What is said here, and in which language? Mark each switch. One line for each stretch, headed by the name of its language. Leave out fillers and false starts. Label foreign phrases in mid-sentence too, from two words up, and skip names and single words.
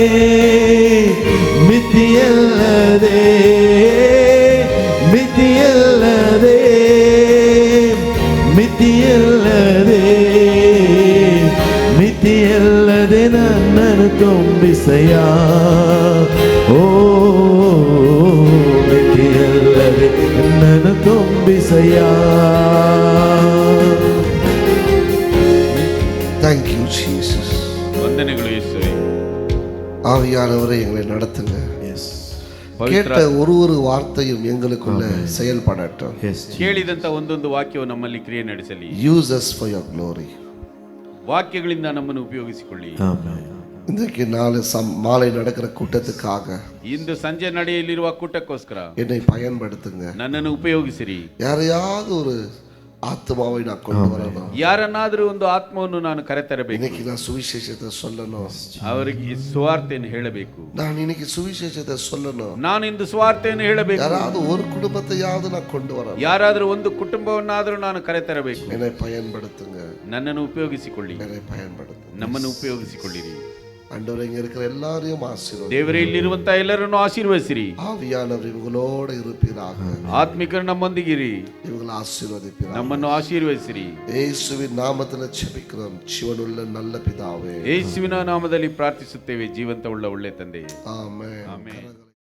Kannada: ಮಿತಿಯಲ್ಲದೆ ಮಿತಿಯಲ್ಲದೆ ಮಿತಿಯಲ್ಲದೆ ಮಿತಿಯಲ್ಲದೆ ನನ್ನನ್ನು ತುಂಬಿಸಯ್ಯ ಓ ಮಿತಿಯಲ್ಲದೆ ನನ್ನನ್ನು ತುಂಬಿಸಯ್ಯ
English: Thank you, Jesus.
Kannada: ವಂದನೆಗಳು ಯೇಸುವೆ.
Tamil: ஆவியானவரை எங்களை நடத்துங்க. கேட்ட ஒரு வார்த்தையும் எங்களுக்குள்ள செயல்படட்டும்.
Kannada: ಕೇಳಿದಂತ ಒಂದೊಂದು ವಾಕ್ಯವು ನಮ್ಮಲ್ಲಿ ಕ್ರಿಯೆ ನಡೆಸಲಿ.
English: Use us for your glory.
Kannada: ವಾಕ್ಯಗಳಿಂದ ನಮ್ಮನ್ನು ಉಪಯೋಗಿಸಿಕೊಳ್ಳಿ.
Tamil: இன்றைக்கு மாலை நடக்கிற கூட்டத்துக்காக
Kannada: ಇಂದು ಸಂಜೆ ನಡೆಯಲಿರುವ ಕೂಟಕ್ಕೋಸ್ಕರ
Tamil: என்னை பயன்படுத்துங்க.
Kannada: ನನ್ನನ್ನು ಉಪಯೋಗಿಸಿರಿ.
Tamil: யாரையாவது ஒரு ஆத்மாவை நான் கொண்டு வரணும்.
Kannada: ಯಾರನ್ನಾದರೂ ಒಂದು ಆತ್ಮವನ್ನು ನಾನು ಕರೆತರಬೇಕು.
Tamil: இன்னைக்கு நான் சுவிசேஷத்தை சொல்லணும்.
Kannada: ಅವರಿಗೆ ಸುವಾರ್ತೆಯನ್ನು ಹೇಳಬೇಕು.
Tamil: நான் இன்னைக்கு சுவிசேஷத்தை சொல்லணும்.
Kannada: ನಾನು ಇಂದು ಸುವಾರ್ತೆಯನ್ನು ಹೇಳಬೇಕು.
Tamil: யாராவது ஒரு குடும்பத்தையாவது நான் கொண்டு வரணும்.
Kannada: ಯಾರಾದರೂ ಒಂದು ಕುಟುಂಬವನ್ನಾದರೂ ನಾನು ಕರೆತರಬೇಕು.
Tamil: என்னை பயன்படுத்துங்க.
Kannada: ನನ್ನನ್ನು ಉಪಯೋಗಿಸಿಕೊಳ್ಳಿ.
Tamil: என்னை பயன்படுத்துங்க.
Kannada: ನಮ್ಮನ್ನು ಉಪಯೋಗಿಸಿಕೊಳ್ಳಿರಿ.
Tamil: ஆண்டவரே, இங்க இருக்கிற எல்லாரையும் ஆசீர்வதிங்க.
Kannada: ದೇವರೇ, ಇಲ್ಲಿರುವಂತ ಎಲ್ಲರನ್ನು ಆಶೀರ್ವದಿಸಿರಿ.
Tamil: ஆவியானவர் இவங்களோடு இருப்பீராக.
Kannada: ಆತ್ಮಿಕರು ನಮ್ಮೊಂದಿಗಿರಿ.
Tamil: இவங்களை ஆசீர்வதிப்பீராக.
Kannada: ನಮ್ಮನ್ನು ಆಶೀರ್ವದಿಸಿರಿ. ಯೇಸುವಿನ ನಾಮದಲ್ಲಿ
Tamil: ಜಪಿக்கிறோம் ಜೀವನುಳ್ಳ நல்ல பிதாவே.
Kannada: ಯೇಸುವಿನ ನಾಮದಲ್ಲಿ ಪ್ರಾರ್ಥಿಸುತ್ತೇವೆ, ಜೀವಂತ ಉಳ್ಳ ಒಳ್ಳೆ ತಂದೆಯೇ. ಆಮೆನ್. ಆಮೆನ್.